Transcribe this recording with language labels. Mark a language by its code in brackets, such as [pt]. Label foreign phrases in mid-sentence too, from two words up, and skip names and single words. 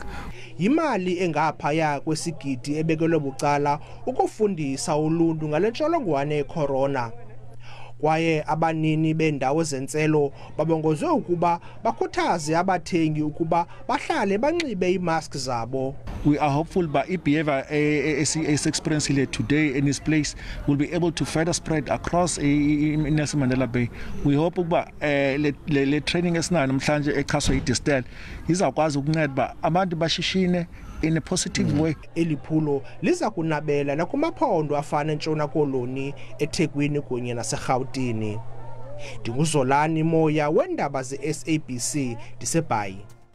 [xh] Imali engaphaya kwesigidi ebekelwe bucala ukufundisa uluntu ngale ntsholongwane ye-corona. Kwaye abanini bendawo zentselo babongozwe ukuba bakhuthaze abathengi ukuba bahlale banxibe imask zabo. [en] We are hopeful that behavior is experienced today in this place will be able to further spread across Nelson Mandela Bay. We hope that [xh] le training esinayo namhlanje ekhaswa iDistell izakwazi ukunceda abantu bashishine [en] in a positive way. [xh] Eliphulo liza kunabela nakumaphondo afana eNtshona Koloni, eThekwini kunye naseGauteng. Ndinguzolani Moya wendaba ze-SABC ndiseBhayi.